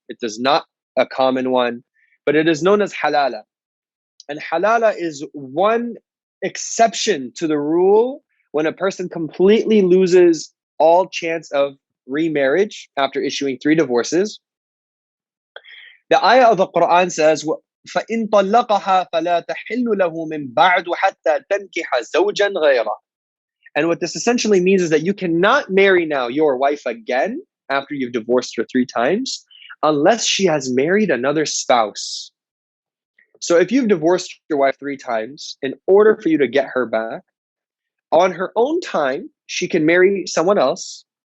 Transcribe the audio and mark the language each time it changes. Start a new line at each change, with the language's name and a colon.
English: It is not a common one, but it is known as halala. And halala is one exception to the rule when a person completely loses all chance of remarriage after issuing 3 divorces. The ayah of the Quran says,
Arabic: فَإِن طَلَّقَهَا فَلَا تَحِلُّ لَهُ مِن بَعْدُ حَتَّى تَنْكِحَ زَوْجًا غَيْرَهُ.
English: And what this essentially means is that you cannot marry now your wife again after you've divorced her 3 times, unless she has married another spouse. So if you've divorced your wife 3 times, in order for you to get her back, on her own time, she can marry someone else.